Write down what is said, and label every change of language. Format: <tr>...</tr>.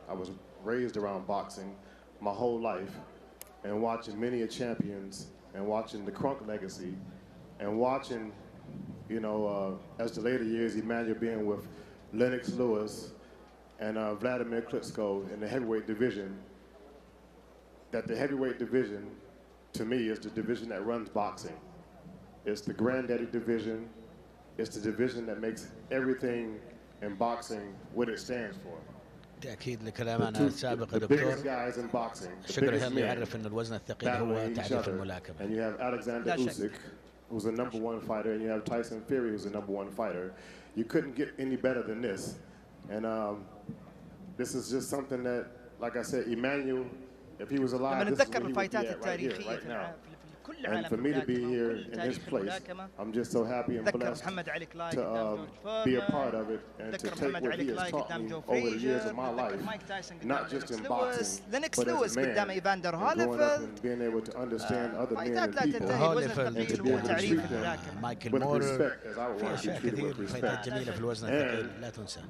<en>I was raised around boxing my whole life, and watching many of champions, and watching the Crunk legacy, and watching, you know, as the later years, Emmanuel being with Lennox Lewis and Vladimir Klitschko in the heavyweight division, that the heavyweight division, to me, is the division that runs boxing. It's the granddaddy division. It's the division that makes everything in boxing what it stands for.</en> <ar>تأكيد لكلامنا السابق يا دكتور. شكرا يعرف أن الوزن الثقيل هو تعريف الملاكمة.</ar> <en>And you have Alexander Usyk, who's a #1 fighter, and you have Tyson Fury, who's a #1 fighter. You couldn't get any better than this. And this is just something that, like I said, Emmanuel, if he was alive, this is what he would be at right here, right now. And for me to be here in his place, I'm just so happy and blessed to be a part of it and to take what he has taught me over the years of my life, not just in boxing, but as a man, and growing up and being able to understand other men and people, and to be able to treat them with respect as I would want to be treated with respect.</en>